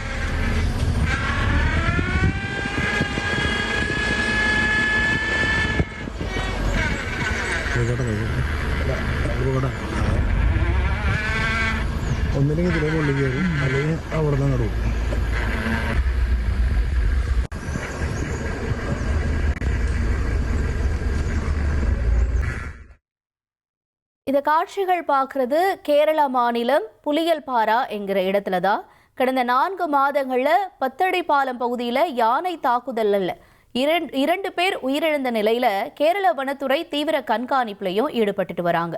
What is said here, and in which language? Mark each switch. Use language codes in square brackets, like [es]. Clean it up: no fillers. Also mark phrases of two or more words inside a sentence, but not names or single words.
[ml] ഒന്നില്ലെങ്കിൽ ഇതിലേക്ക് ഉള്ളിൽ കയറും, അല്ലെങ്കിൽ അവിടെ നിന്ന് നടുവും. [ta] இந்த காட்சிகள் பார்க்கறது கேரளா மாநிலம் புலியல் பாரா என்கிற இடத்துல தான். கடந்த 4 மாதங்கள்ல பத்தடி பாலம் பகுதியில யானை தாக்குதல்ல இரண்டு பேர் உயிரிழந்த நிலையில கேரள வனத்துறை தீவிர கண்காணிப்புலையும் ஈடுபட்டுட்டு வராங்க.